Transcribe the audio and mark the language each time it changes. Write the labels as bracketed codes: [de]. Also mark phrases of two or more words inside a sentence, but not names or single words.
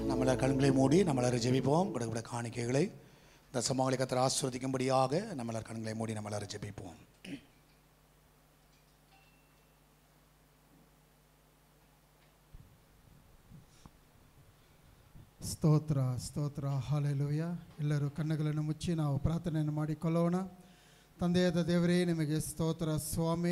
[ta] நம்மள கண்களை மூடி நம்மளை ஜெபிப்போம். கொடுக்கப்பட்ட காணிக்கைகளை இந்த சமூகங்களை கர்த்தர் ஆசீர்வதிக்கும்படியாக நம்மள கண்களை மூடி நம்மளை ஜெபிப்போம். [kn] ಸ್ತೋತ್ರ ಸ್ತೋತ್ರ ಹಾಲೆಲೂಯ. ಎಲ್ಲರೂ ಕಣ್ಣುಗಳನ್ನು ಮುಚ್ಚಿ ನಾವು ಪ್ರಾರ್ಥನೆಯನ್ನು ಮಾಡಿಕೊಳ್ಳೋಣ. ತಂದೆಯಾದ ದೇವರೇ, ನಿಮಗೆ ಸ್ತೋತ್ರ ಸ್ವಾಮಿ.